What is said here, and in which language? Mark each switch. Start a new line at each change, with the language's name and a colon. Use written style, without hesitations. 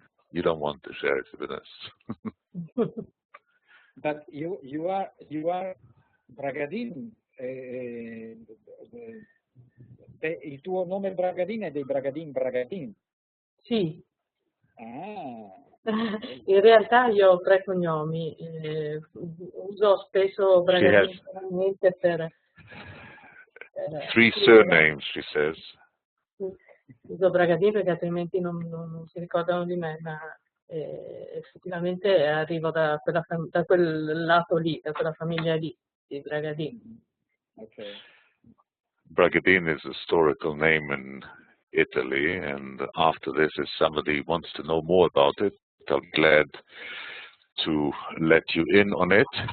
English: You don't want to share it with us. But you are Bragadin.
Italian: Il tuo nome Bragadin è dei Bragadin. Sì. Ah. In realtà io ho 3 cognomi, uso spesso Bragadin solamente per...
English: 3 surnames, she says.
Italian: Uso Bragadin perché altrimenti non si ricordano di me, ma effettivamente arrivo da quel lato lì, da quella famiglia lì, di Bragadin.
English: Okay. Bragadin is a historical name in Italy, and after this, if somebody wants to know more about it, I'm glad to let you in on it.